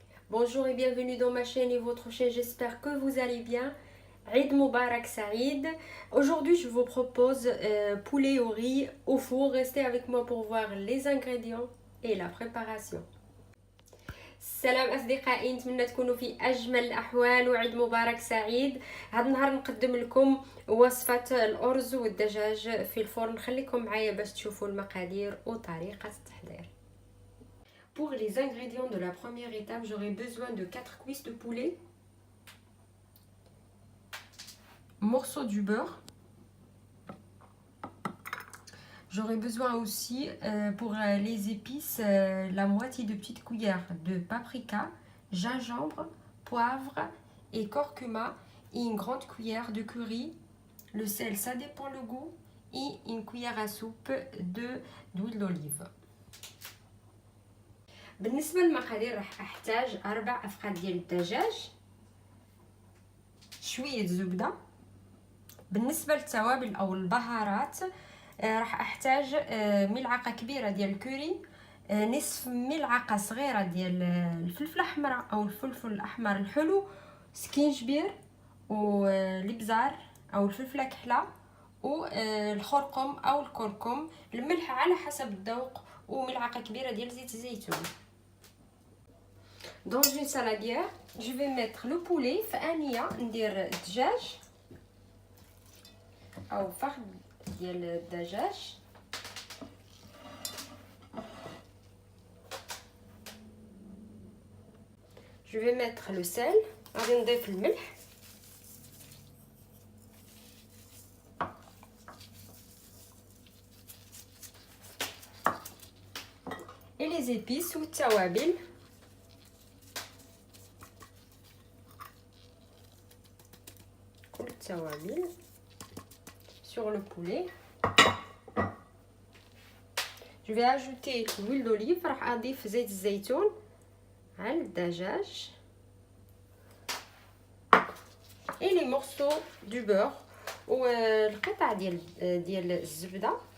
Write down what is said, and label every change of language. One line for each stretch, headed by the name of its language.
French: Bonjour et bienvenue dans ma chaîne et votre chaîne, j'espère que vous allez bien. Eid Mubarak Saïd. Aujourd'hui je vous propose poulet au riz au four. Restez avec moi pour voir les ingrédients et la préparation.
Arabic: السلام اصدقائي، نتمنى تكونوا في اجمل الاحوال وعيد مبارك سعيد. هذا النهار نقدم لكم وصفه الارز والدجاج في الفرن. خليكم معايا باش تشوفوا المقادير وطريقه التحضير.
French: Pour les ingrédients de la première étape, j'aurai besoin de 4 cuisses de poulet, morceaux du beurre. J'aurai besoin aussi pour les épices la moitié de petite cuillère de paprika, gingembre, poivre et curcuma et une grande cuillère de curry. Le sel, ça dépend le goût, et une cuillère à soupe d'huile d'olive.
Arabic: بالنسبة للمقادير راح احتاج 4 افقاد ديال الدجاج، شوية زبدة. بالنسبة للتوابل او البهارات راح احتاج ملعقة كبيرة ديال الكوري، نصف ملعقة صغيرة ديال الفلفل الاحمر او الفلفل الاحمر الحلو، سكينجبير والابزار او الفلفلة كحلة والخرقم او الكركم، الملح على حسب الذوق، وملعقة كبيرة ديال زيت الزيتون.
French: Dans une saladière, je vais mettre le poulet.
Arabic: في آنية ندير الدجاج أو فخذ ديال الدجاج.
French: Je vais mettre le sel.
Arabic: غادي نضيف الملح.
French: Et les épices
Arabic: والتوابل.
French: Sur le poulet. Je vais ajouter l'huile d'olive.
Arabic: راح اضيف زيت الزيتون على الدجاج
French: et les morceaux du beurre
Arabic: والقطع ديال الزبده.